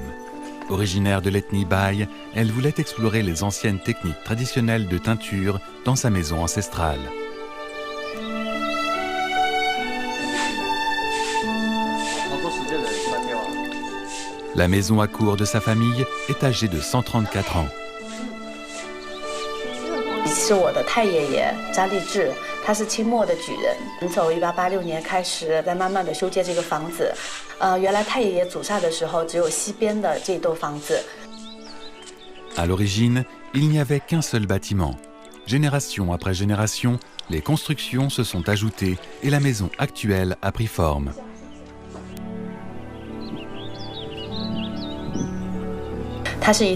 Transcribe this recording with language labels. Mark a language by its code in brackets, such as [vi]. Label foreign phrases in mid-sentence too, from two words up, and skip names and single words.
[fr] Originaire de l'ethnie Bai, elle voulait explorer les anciennes techniques traditionnelles de teinture dans sa maison ancestrale. La maison à cour de sa famille est âgée de 134 ans. [zh] 是我的太爷爷张立志，他是清末的举人。从1886年开始，在慢慢的修建这个房子。原来太爷爷祖上的时候，只有西边的这栋房子。 [fr] À l'origine, il n'y avait qu'un seul bâtiment. Génération après génération, les constructions se sont ajoutées et la maison actuelle a pris forme. Le